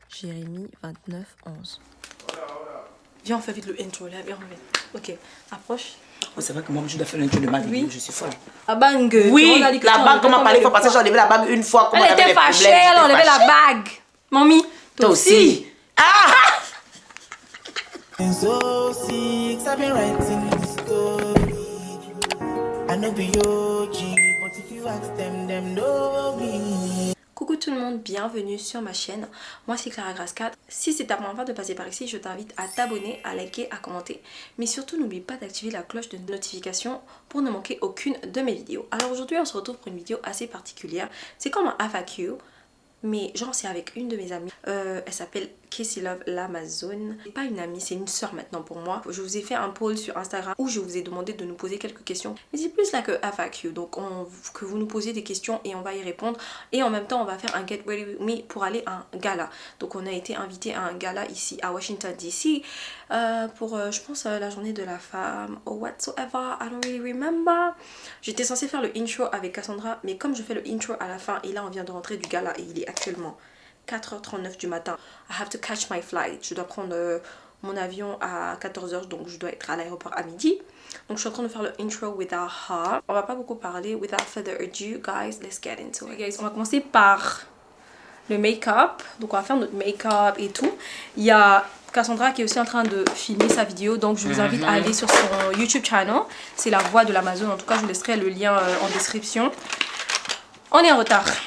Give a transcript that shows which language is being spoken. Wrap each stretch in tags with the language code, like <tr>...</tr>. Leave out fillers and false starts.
<fr>Jérémie 29, 11. Viens, on fait vite le intro là, viens, on fait. Ok, approche. Oh, c'est vrai que moi, je dois faire l'intro de ma vidéo, Oui. je suis folle. La bague. Oui, la bague, comment parler, il faut passer, j'ai enlevé la bague une fois. Elle était fâchée, elle a enlevé la bague. Mamie, toi aussi. Ah!</fr> <en>So sick, I've been writing this story. I know be OG, but if you ask them know me.</en> <fr>Coucou tout le monde, bienvenue sur ma chaîne. Moi c'est Clara Grace 4. Si c'est ta première fois de passer par ici, je t'invite à t'abonner, à liker, à commenter. Mais surtout n'oublie pas d'activer la cloche de notification pour ne manquer aucune de mes vidéos. Alors aujourd'hui on se retrouve pour une vidéo assez particulière. C'est comme un FAQ. Mais genre c'est avec une de mes amies, elle s'appelle Casey Love l'Amazon. C'est pas une amie, c'est une soeur maintenant pour moi. Je vous ai fait un poll sur Instagram où je vous ai demandé de nous poser quelques questions. Mais c'est plus là que FAQ, donc que vous nous posiez des questions et on va y répondre. Et en même temps on va faire un Get Ready With Me pour aller à un gala. Donc on a été invité à un gala ici à Washington DC pour je pense la journée de la femme</fr> <en>or whatsoever, I don't really remember.</en> <fr>J'étais censée faire le intro avec Cassandra, mais comme je fais le intro à la fin et là on vient de rentrer du gala et il est actuellement 4h39 du matin.</fr> <en>I have to catch my flight.</en> <fr>Je dois prendre mon avion à 14h, donc je dois être à l'aéroport à midi. Donc je suis en train de faire le intro</fr> <en>without her.</en> <fr>On va pas beaucoup parler.</fr> <en>Without further ado, guys, let's get into it.</en> <fr>Guys, on va commencer par le make-up. Donc on va faire notre make-up et tout. Il y a Cassandra qui est aussi en train de filmer sa vidéo, donc je vous invite à aller sur son YouTube channel. C'est la voix de l'Amazon. En tout cas, je vous laisserai le lien en description. On est en retard.</fr>